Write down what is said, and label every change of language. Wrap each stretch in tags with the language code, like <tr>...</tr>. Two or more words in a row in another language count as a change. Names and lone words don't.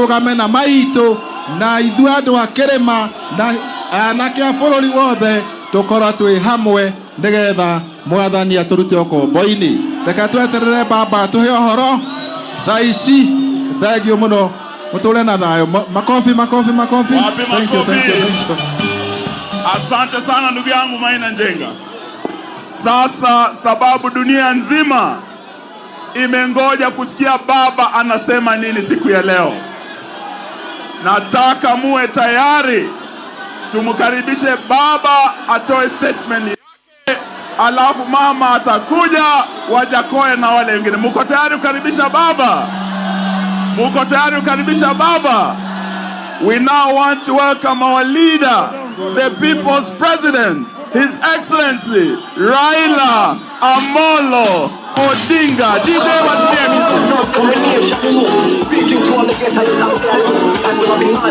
<ki>Tũrũgame na maitũ na ithuĩ andũ a kĩrĩma na anake a bũrũri wothe tũkorwo twĩ hamwe nĩgetha mwathani atũrute ũkombo-inĩ. Reke tweterere baba tũhe ũhoro thaa ici. Thengiũ mũno, mũtũre na thayũ.</ki> <sw>Makofi.</sw> <en>Thank you.</en> <sw>Asante sana ndugu yangu Maina Njenga. Sasa sababu dunia nzima imengoja kusikia baba anasema nini siku ya leo, nataka muwe tayari tumkaribishe baba atoe statement yake, alafu mama atakuja, Wajakoya na wale wengine. Muko tayari kukaribisha baba? Muko tayari kukaribisha baba?</sw> <en>We now want to welcome our leader, the people's president, His Excellency Raila Amolo Odinga.</en> <sw>DJ wachilia mikono.</sw> <en>Speaking to all the ghetto in Africa, that's gonna be nice.</en>